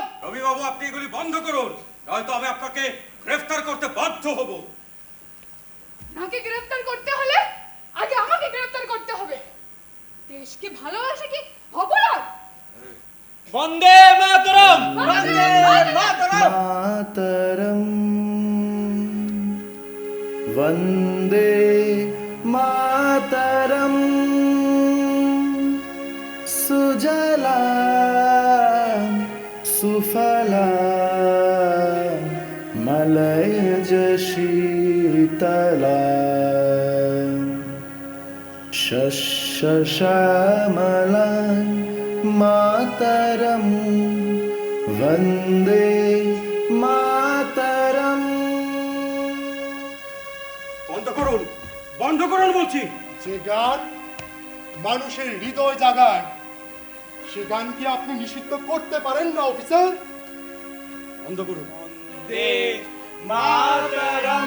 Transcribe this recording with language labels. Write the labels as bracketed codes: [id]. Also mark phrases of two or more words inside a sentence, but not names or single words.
[bn] রবি বাবু, আপনি এগুলি বন্ধ করুন, নয়তো আমি আপনাকে গ্রেফতার করতে বাধ্য হব। নাকে গ্রেফতার করতে হলে আগে আমাকে গ্রেফতার করতে হবে। দেশকে ভালোবাসে কি অপরাধ? বন্দে মাতরম, বন্দে মাতরম। [sa] মাতরম वन्दे मातरम सुजला सुफला मलयज शीतला शस्यश्यामला मातरम वन्दे मातरम। [bn] বন্ধ করুন বলছি। যে গান মানুষের হৃদয় জাগায়, সে গান কি আপনি নিষিদ্ধ করতে পারেন না অফিসার? বন্ধ করুন। বন্দে মাতরম,